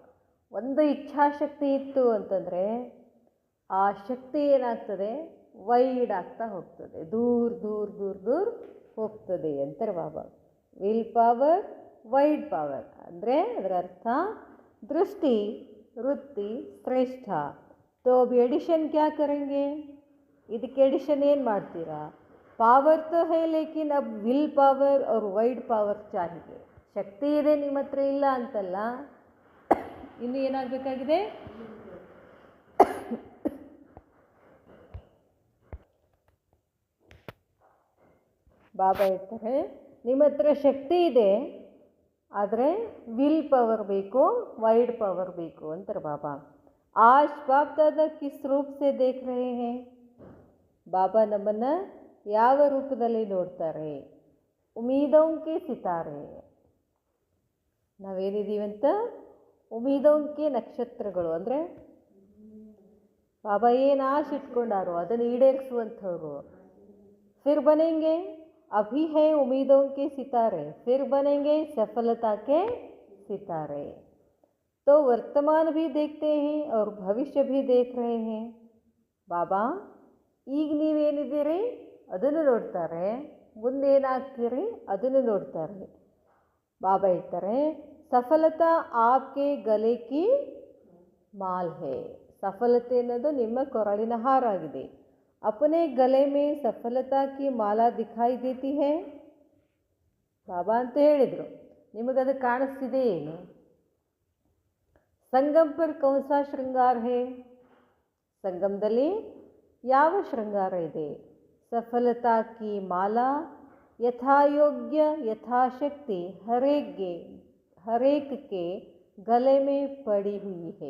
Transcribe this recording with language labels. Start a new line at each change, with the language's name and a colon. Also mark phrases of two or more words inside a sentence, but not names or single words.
Kannada: ಒಂದು ಇಚ್ಛಾಶಕ್ತಿ ಇತ್ತು ಅಂತಂದರೆ ಆ ಶಕ್ತಿ ಏನಾಗ್ತದೆ, ವೈಡ್ ಆಗ್ತಾ ಹೋಗ್ತದೆ, ದೂರ ದೂರ ದೂರ ದೂರ ಹೋಗ್ತದೆ ಅಂತಾರೆ ಬಾಬಾ.
English: will power, wide power
Kannada: ಅಂದರೆ ಅದರ ಅರ್ಥ ದೃಷ್ಟಿ ವೃತ್ತಿ ಶ್ರೇಷ್ಠ.
Hindi: तो अब एडिशन क्या करेंगे,
Kannada: ಇದಕ್ಕೆ ಎಡಿಷನ್ ಏನು ಮಾಡ್ತೀರಾ,
Hindi: पावर तो है लेकिन अब
English: will power
Hindi: और
English: wide power
Hindi: चाहिए.
Kannada: ಶಕ್ತಿ ಇದೆ ನಿಮ್ಮ ಹತ್ರ ಇಲ್ಲ ಅಂತಲ್ಲ, ಇನ್ನು ಏನಾಗಬೇಕಾಗಿದೆ? ಬಾಬಾ ಹೇಳ್ತಾರೆ ನಿಮ್ಮ ಹತ್ರ ಶಕ್ತಿ ಇದೆ, ಆದರೆ
English: will power
Kannada: ಬೇಕು,
English: wide power
Kannada: ಬೇಕು ಅಂತಾರೆ ಬಾಬಾ.
Hindi: आज बाप दादा किस रूप से देख रहे हैं?
Kannada: ಬಾಬಾ ನಮ್ಮನ್ನು ಯಾವ ರೂಪದಲ್ಲಿ ನೋಡ್ತಾರೆ?
Hindi: उम्मीदोंके सितारे.
Kannada: ನಾವೇನಿದ್ದೀವಂತ ಉಮೀದೋಂಕೆ ನಕ್ಷತ್ರಗಳು. ಅಂದರೆ ಬಾಬಾ ಏನು ಆಶೆ ಇಟ್ಕೊಂಡಾರೋ ಅದನ್ನು ಈಡೇರಿಸುವಂಥವ್ರು.
Hindi: फिर बनेंगे अभी है उम्मीदों के सितारे, फिर बनेंगे सफलता के सितारे. तो वर्तमान भी देखते हैं और भविष्य भी देख रहे हैं.
Kannada: ಬಾಬಾ ಈಗ ನೀವೇನಿದ್ದೀರಿ ಅದನ್ನು ನೋಡ್ತಾರೆ, ಮುಂದೇನಾಗ್ತೀರಿ ಅದನ್ನು ನೋಡ್ತಾರೆ. ಬಾಬಾ ಹೇಳ್ತಾರೆ
Hindi: सफलता आपके गले की माल है.
Kannada: ಸಫಲತೆ ಅನ್ನೋದು ನಿಮ್ಮ ಕೊರಳಿನ ಹಾರ ಆಗಿದೆ.
Hindi: अपने गले में सफलता की माला दिखाई देती है.
Kannada: ಬಾಬಾ ಅಂತ ಹೇಳಿದರು, ನಿಮಗದು ಕಾಣಿಸ್ತಿದೆ ಏನು?
Hindi: संगम पर कौनसा श्रृंगार है.
Kannada: ಸಂಗಮದಲ್ಲಿ ಯಾವ ಶೃಂಗಾರ ಇದೆ?
Hindi: सफलता की माला यथायोग्य यथाशक्ति हरेक के गले में पड़ी हुई है.